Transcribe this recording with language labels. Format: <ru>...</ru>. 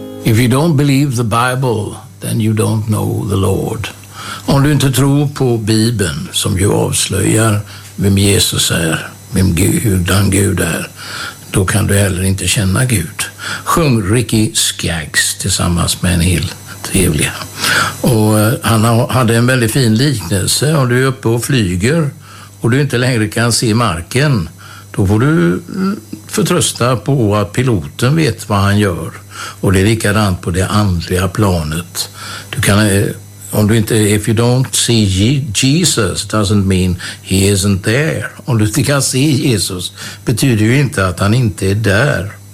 <en>If you don't believe the Bible, then you don't know the Lord.</en> <sv>Om du inte tror på Bibeln, som ju avslöjar vem Jesus är, vem Gud, den Gud är, då kan du heller inte känna Gud. Sjung Ricky Skaggs tillsammans med en hel trevliga. Och han hade en väldigt fin liknelse. Om du är uppe och flyger och du inte längre kan se marken, då får du förtrösta på att piloten vet vad han gör. Och det är likadant på det andliga planet. Du kan, om du inte,</sv> <en>if you don't see Jesus, doesn't mean he isn't there.</en> <sv>Om du inte kan se Jesus, betyder ju inte att han inte är där.</sv>